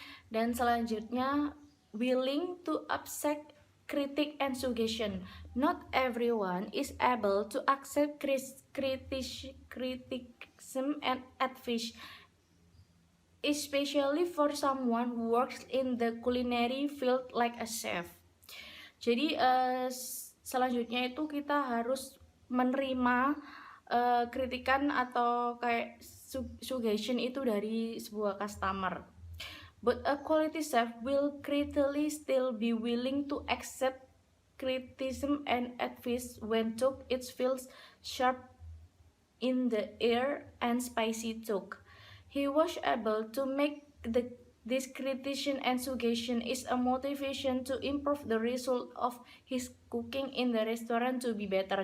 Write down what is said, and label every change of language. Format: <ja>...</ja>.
<id>Dan selanjutnya,</id> <en>willing to accept critic and suggestion. Not everyone is able to accept criticism and advice, especially for someone who works in the culinary field like a chef.</en> <id>Jadi selanjutnya itu kita harus menerima kritikan atau kayak suggestion itu dari sebuah customer.</id> <en>But a quality chef will critically still be willing to accept criticism and advice when cooked. It feels sharp in the ear and spicy too. He was able to make this criticism and suggestion is a motivation to improve the result of his cooking in the restaurant to be better.</en>